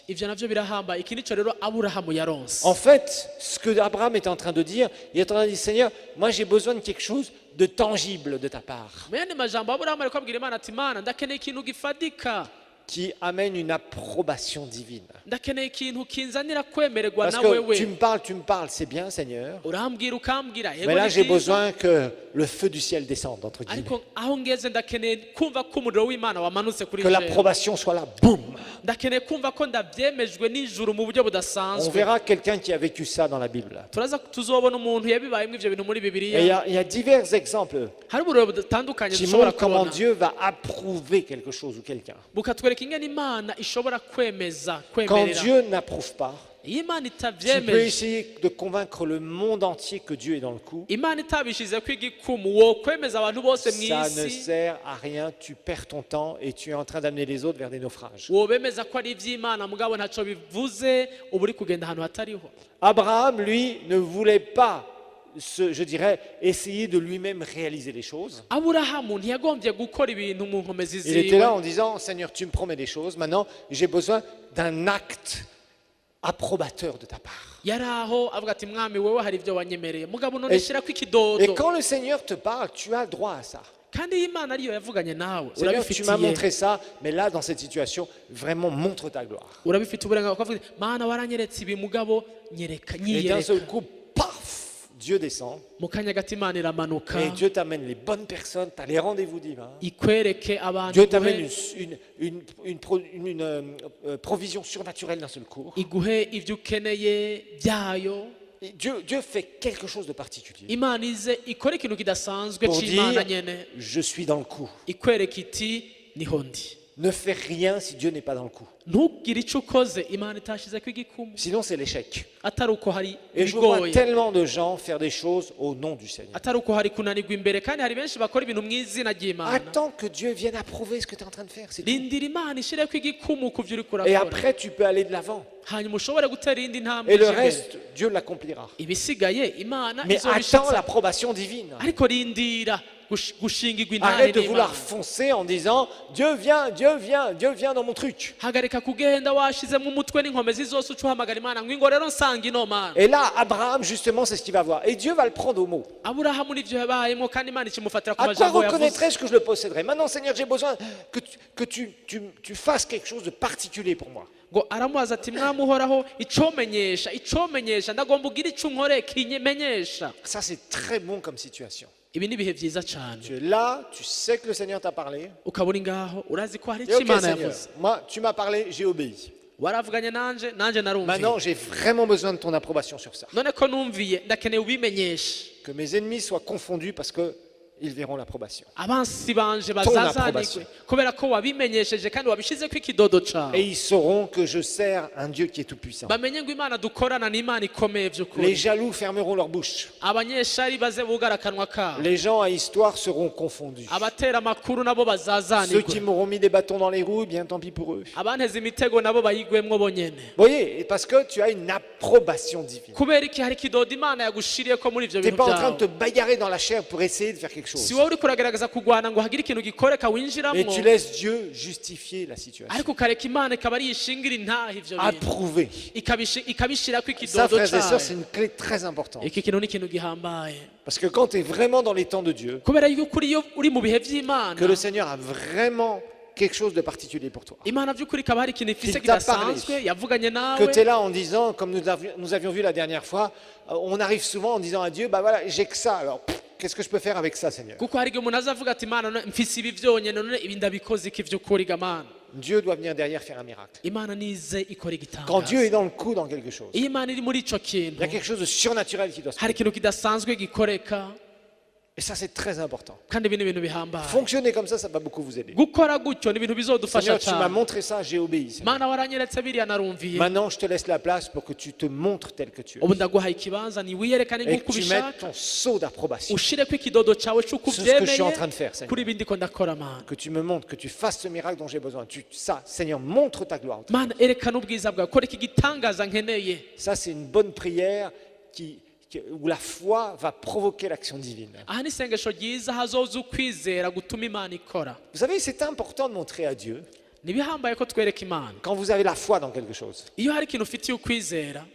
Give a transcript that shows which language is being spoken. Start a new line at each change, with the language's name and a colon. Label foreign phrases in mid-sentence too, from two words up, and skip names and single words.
Rundi: ivyo navyo birahamba. iki nico rero aburahamu yaronse.
French: En fait, ce que Abraham est en train de dire, il est en train de dire, Seigneur, moi j'ai besoin de quelque chose de tangible de ta part.
Rundi: mu yandi majambo aburahamu ariko abwira imana ati imana ndakeneye ikintu gifadika.
French: qui amène une approbation divine.
Rundi: ndakeneye ikintu kinzanira kwemererwa
French: Parce
Rundi: na
French: que
Rundi: wewe
French: tu me parles, c'est bien, Seigneur.
Rundi: urambwira ukambwira
French: Mais
Rundi: yego
French: là,
Rundi: ni
French: j'ai
Rundi: byiza.
French: besoin que le feu du ciel descende, entre guillemets.
Rundi: ariko aho ngeze ndakeneye kumva ko umuriro w'imana wamanutse kuri
French: Que
Rundi: jewe
French: l'approbation soit là, boum.
Rundi: ndakeneye kumva ko ndabyemejwe n'ijuru mu buryo
French: On
Rundi: budasanzwe
French: verra quelqu'un qui a vécu ça dans la Bible.
Rundi: tuzobona umuntu yabibayemo ivyo bintu muri
French: Et
Rundi: bibiliya
French: il y a divers exemples
Rundi: hari uburiro butandukanye
French: qui
Rundi: dushobora
French: montrent comment
Rundi: kubona
French: Dieu va approuver quelque chose ou quelqu'un.
Rundi: bukatwereka ingene imana ishobora kwemeza
French: Quand
Rundi: kwemerera
French: Dieu n'approuve pas,
Rundi: iyo imana
French: tu peux
Rundi: itabyemeje
French: essayer de convaincre le monde entier que Dieu est dans le coup.
Rundi: imana itabishizeko igikumu wo kwemeza abantu bose mu
French: Ça ne
Rundi: isi
French: sert à rien, tu perds ton temps et tu es en train d'amener les autres vers des naufrages.
Rundi: wobemeza ko ari iby'imana mugabo ntacyo bivuze uba uri kugenda ahantu hatariho
French: Abraham, lui, ne voulait pas, je dirais, essayer de lui-même réaliser les choses.
Rundi: aburahamu ntiyagombye gukora ibintu mu nkomezi
French: Il était
Rundi: ziwe
French: là en disant, Seigneur, tu me promets des choses, maintenant j'ai besoin d'un acte approbateur de ta part.
Rundi: yari aho avuga ati mwami wowe hari ibyo wanyemereye mugabo none
French: Et-
Rundi: shyirako
French: Et
Rundi: ikidodo
French: quand le Seigneur te parle, tu as droit à ça.
Rundi: kandi iyo imana ariyo yavuganye nawe
French: Seigneur, tu
Rundi: urabifitiye
French: m'as montré ça, mais là, dans cette situation, vraiment montre ta gloire.
Rundi: urabifite uburenganzira ukavuga uti, mana waranyeretse ibi mugabo nyereka
French: Et d'un
Rundi: nyiyereka
French: seul coup, paf, Dieu descend
Rundi: mu kanya gato imana iramanuka
French: et Dieu t'amène les bonnes personnes, tu as les rendez-vous divins.
Rundi: ikwereke abantu
French: Dieu t'amène
Rundi: iguhe-
French: une provision surnaturelle d'un seul coup.
Rundi: iguhe ibyo ukeneye byayo
French: Et Dieu fait quelque chose de particulier
Rundi: imana ize ikore ikintu kidasanzwe
French: pour
Rundi: cy'imana
French: dire,
Rundi: nyene
French: je suis dans le coup.
Rundi: ikwereka iti niho ndi
French: Ne fais rien si Dieu n'est pas dans le coup.
Rundi: ntugire icyo ukoze imana itashizeko igikumu Sinon, c'est l'échec. atari uko hari
French: Et je vois
Rundi: ibigoye
French: tellement de gens faire des choses au nom du Seigneur.
Rundi: atari uko hari kunanirwa imbere kandi hari benshi bakora ibintu mu izina ry'imana
French: Attends que Dieu vienne approuver ce que tu es en train de faire. C'est tout.
Rundi: rindira imana ishireko igikumu ku byo uri
French: Et
Rundi: kurakora
French: après, tu peux aller de l'avant.
Rundi: hanyuma ushobore gutera indi ntambwe
French: Et le
Rundi: ije imbere.
French: reste, Dieu l'accomplira.
Rundi: ibisigaye imana
French: Mais attends
Rundi: izobishitsa
French: l'approbation divine.
Rundi: ariko rindira gushingirwa intare
French: Arrête de vouloir
Rundi: n'imana
French: foncer en disant Dieu vient, Dieu vient, Dieu vient dans mon truc.
Rundi: hagarika kugenda washizemo umutwe n'inkomezi zose uca uhamagara imana ngo ingo rero nsanga ino mana
French: Et là, Abraham, justement, c'est ce qu'il va voir. Et Dieu va le prendre au mot.
Rundi: aburahamu nivyo yabayemo kandi imana ikimufatira ku
French: À quoi
Rundi: majambo yavuze
French: reconnaîtrais-je que je le posséderai? Maintenant, Seigneur, j'ai besoin que tu fasses quelque chose de particulier pour moi.
Rundi: ngo aramubaza ati mwami uhoraho icomenyesha ndagomba ugira ico unkore kinyemenyesha
French: Ça, c'est très bon comme situation.
Rundi: ibi ni ibihe byiza cyane
French: Tu es là, tu sais que le Seigneur t'a parlé.
Rundi: ukaba uri ngaho urazi ko hari
French: Et
Rundi: icyo
French: ok,
Rundi: imana
French: Seigneur,
Rundi: yavuze
French: moi, tu m'as parlé, j'ai obéi.
Rundi: waravuganye nanje narumviye
French: Maintenant, j'ai vraiment besoin de ton approbation sur ça.
Rundi: none ko numviye ndakeneye ubimenyeshe
French: Que mes ennemis soient confondus parce qu'ils verront l'approbation.
Rundi: abansi banje
French: approbation.
Rundi: bazazanirwe kubera ko wabimenyesheje kandi wabishizeko ikidodo cawe
French: Et ils sauront que je sers un Dieu qui est tout-puissant.
Rundi: bamenye ngo imana dukorana n'imana ikomeye
French: Les
Rundi: by'ukuri
French: jaloux fermeront leur bouche.
Rundi: abanyeshari baze bugara akanwa kabo
French: Les gens à histoire seront confondus.
Rundi: abatera amakuru nabo
French: Ceux qui
Rundi: bazazanirwe
French: m'auront mis des bâtons dans les roues, bien tant pis pour eux.
Rundi: abanteze imitego nabo bayigwemwo bonyene
French: Vous voyez, parce que tu as une approbation divine.
Rundi: kubera iki hari ikidodo imana yagushiriyeko muri ivyo
French: Tu n'es
Rundi: bintu
French: pas en train de te
Rundi: byawe
French: bagarrer dans la chair pour essayer de faire quelque chose.
Rundi: si wowe uri kuragerageza kugwana ngo hagire ikintu gikoreka
French: Mais
Rundi: winjiramwo
French: tu laisses Dieu justifier la situation.
Rundi: ariko ukareka imana ikaba ari yishingira intaha ivyo bintu
French: Approuver.
Rundi: ikabishirako
French: Ça,
Rundi: ikidodo
French: frères et sœurs, c'est
Rundi: cawe
French: une clé très importante.
Rundi: iki kintu ni ikintu gihambaye
French: Parce que quand tu es vraiment dans les temps de Dieu,
Rundi: kubera yuko iyo uri mu bihe vy'imana
French: que le Seigneur a vraiment quelque chose de particulier pour toi.
Rundi: imana by'ukuri ikaba hari ikintu ifise
French: Qu'il t'a
Rundi: kidasanzwe yavuganye
French: Que
Rundi: nawe
French: tu es là en disant, comme nous avions vu la dernière fois, on arrive souvent en disant à Dieu, bah voilà, j'ai que ça, alors qu'est-ce que je peux faire avec ça, Seigneur?
Rundi: kuko hari igihe umuntu azavuga ati imana mfise ibi vyonyene none ibi ndabikoze iki vy'ukuri gamana
French: Dieu doit venir derrière faire un miracle.
Rundi: imana nize ikora
French: Quand Dieu
Rundi: igitangaza
French: est dans le coup dans quelque chose,
Rundi: iyo imana iri muri ico
French: il
Rundi: kintu
French: y a quelque chose de surnaturel qui doit se
Rundi: hari
French: faire.
Rundi: ikintu kidasanzwe gikoreka
French: Et ça, c'est très important.
Rundi: kandi ibi ni ibintu bihambaye
French: Fonctionner comme ça va beaucoup vous aider.
Rundi: gukora gutyo ni ibintu bizodufasha
French: Seigneur, tu m'as
Rundi: cyane
French: montré ça, j'ai obéi. Seigneur.
Rundi: mana waranyeretse biriya narumviye
French: Maintenant, je te laisse la place pour que tu te montres tel que tu es.
Rundi: ubu ndaguhaye ikibanza niwiyerekane
French: Et
Rundi: nk'uko
French: que tu mettes
Rundi: ubishaka
French: ton sceau d'approbation.
Rundi: ushireko ikidodo cawe c'uko
French: C'est ce que je suis
Rundi: uvyemeye
French: en train de faire, Seigneur.
Rundi: kuri ibi ndiko ndakora mana
French: Que tu me montres, que tu fasses ce miracle dont j'ai besoin. Ça, Seigneur, montre ta gloire.
Rundi: mana erekana ubwiza bwawe kora iki gitangaza nkeneye
French: Ça, c'est une bonne prière où la foi va provoquer l'action divine.
Rundi: aha ni isengesho ryiza hazoza ukwizera gutuma imana ikora
French: Vous savez, c'est important de montrer à Dieu
Rundi: nibihambaye ko twereka imana
French: quand vous avez la foi dans quelque chose.
Rundi: iyo hari ikintu ufitiye ukwizera